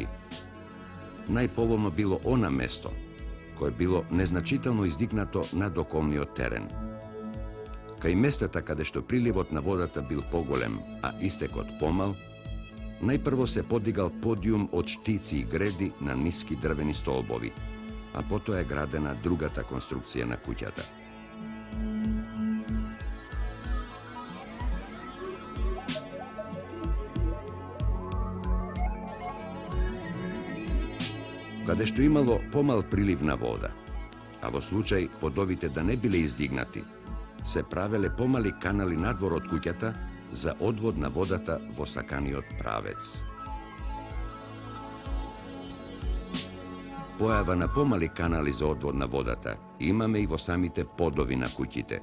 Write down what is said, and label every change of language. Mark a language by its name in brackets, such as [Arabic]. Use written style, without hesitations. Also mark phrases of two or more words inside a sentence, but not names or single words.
[Macedonian] Најповолно било она место, кое било незначително издигнато над околниот терен. Кај местата каде што приливот на водата бил поголем, а истекот помал, најпрво се подигал подиум од штици и греди на ниски дрвени столбови, а потом е градена другата конструкција на куќата. Када што имало помал приливна вода, а во случај подовите да не биле издигнати, се правеле помали канали надвор од куќата за одвод на водата во саканиот правец. Појава на помали канали за одвод на водата имаме и во самите подови на куќите.